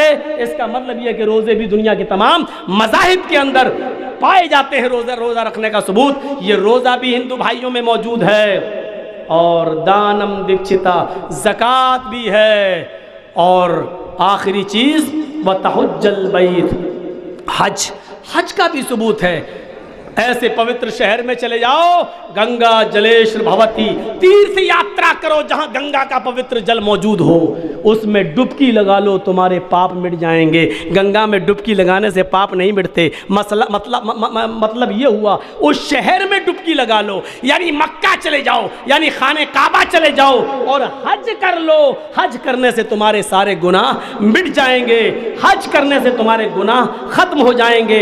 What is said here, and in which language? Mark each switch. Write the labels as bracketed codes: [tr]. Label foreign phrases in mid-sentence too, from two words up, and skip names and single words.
[ur] اس کا مطلب یہ کہ روزے بھی دنیا کے تمام مذاہب کے اندر پائے جاتے ہیں، روزہ رکھنے کا ثبوت یہ روزہ بھی ہندو بھائیوں میں موجود ہے، اور [sa] दानम दकचता [ur] زکوٰۃ بھی ہے، اور آخری چیز [ar] وتحج البیت، [ur] حج کا بھی ثبوت ہے۔ ایسے پوتر شہر میں چلے جاؤ، [sa] गंगा जलीश्वर भूति, [ur] تیرتھ یاترا کرو جہاں گنگا کا پوتر جل موجود ہو، اس میں ڈبکی لگا لو، تمہارے پاپ مٹ جائیں گے۔ گنگا میں ڈبکی لگانے سے پاپ نہیں مٹتے، مطلب یہ ہوا اس شہر میں ڈبکی لگا لو، یعنی مکہ چلے جاؤ، یعنی خانہ کعبہ چلے جاؤ اور حج کر لو، حج کرنے سے تمہارے سارے گناہ مٹ جائیں گے، حج کرنے سے تمہارے گناہ ختم ہو جائیں گے۔